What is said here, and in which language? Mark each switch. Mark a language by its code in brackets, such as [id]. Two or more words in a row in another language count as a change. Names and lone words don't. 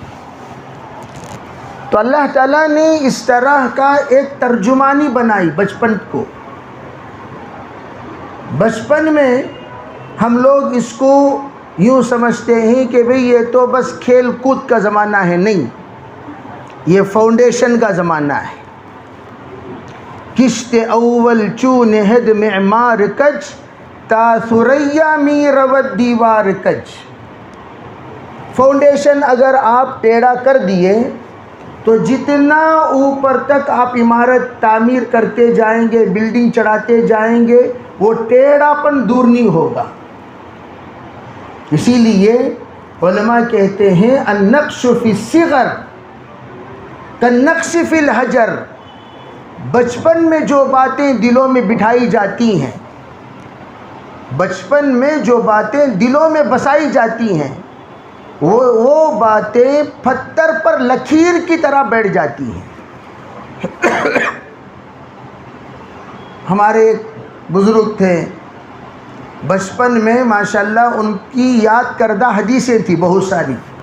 [ur] تو اللہ تعالیٰ نے اس طرح کا ایک ترجمانی بنائی بچپن کو۔ بچپن میں ہم لوگ اس کو یوں سمجھتے ہیں کہ بھئی یہ تو بس کھیل کود کا زمانہ ہے، نہیں، یہ فاؤنڈیشن کا زمانہ ہے۔ [fa] کشت اول چون ہد معمار کج، تا ثریا می رود دیوار کج۔ [ur] فاؤنڈیشن اگر آپ ٹیڑھا کر دیے تو جتنا اوپر تک آپ عمارت تعمیر کرتے جائیں گے، بلڈنگ چڑھاتے جائیں گے، وہ ٹیڑھا پن دور نہیں ہوگا۔ اسی لیے علماء کہتے ہیں [ar] النقش فی الصغر کالنقش فی الحجر۔ [ur] بچپن میں جو باتیں دلوں میں بٹھائی جاتی ہیں، بچپن میں جو باتیں دلوں میں بسائی جاتی ہیں وہ باتیں پتھر پر لکیر کی طرح بیٹھ جاتی ہیں۔ ہمارے بزرگ تھے، بچپن میں ماشاءاللہ ان کی یاد کردہ حدیثیں تھیں بہت ساری۔